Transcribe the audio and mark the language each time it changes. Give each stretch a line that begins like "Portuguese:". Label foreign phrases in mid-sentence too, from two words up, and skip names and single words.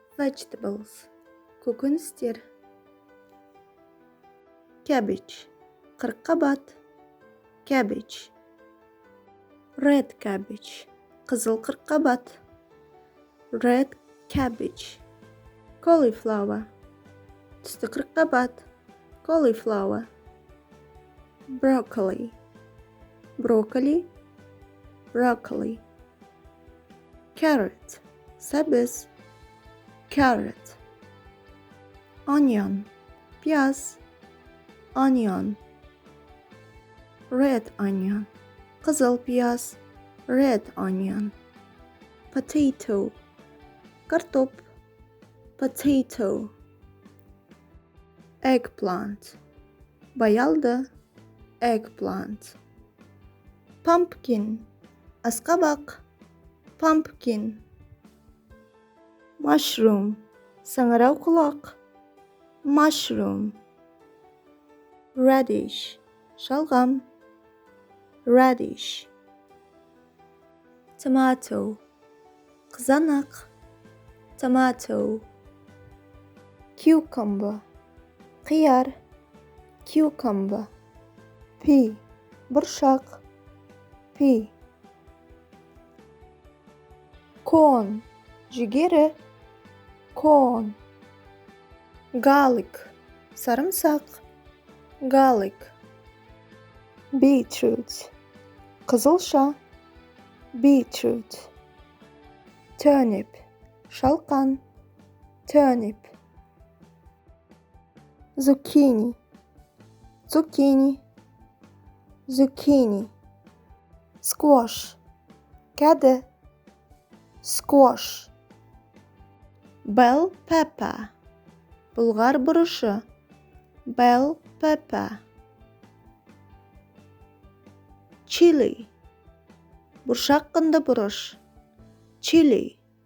English: vegetables, көкөністер. Cabbage, қырыққабат, cabbage. Red cabbage,
Kazakh: қызыл қырыққабат,
English: red cabbage. Cauliflower,
Kazakh: түсті қырыққабат,
English: cauliflower. Broccoli, broccoli, broccoli. Carrot, сәбіз, carrot. Onion, пияз, onion. Red onion,
Kazakh: қызыл пияз,
English: red onion. Potato, картоп, potato. Eggplant, баялды, eggplant. Pumpkin, асқабақ, pumpkin. Mushroom,
Kazakh: саңырау құлақ,
English: mushroom. Radish, шалғам, radish. Tomato, қызанақ, tomato. Cucumber, қияр, cucumber. Pea, бұршақ, pea. Corn, жүгері, corn. Garlic, сарымсақ, garlic. Beetroot, қызылша, beetroot. Turnip, шалқан, turnip. Zucchini, zucchini, zucchini. Squash, кәді, squash. Bell pepper,
Kazakh: бұлғар бұрышы,
English: bell pepper.
Kazakh: Chili, бұршақ қынды бұрыш, chili.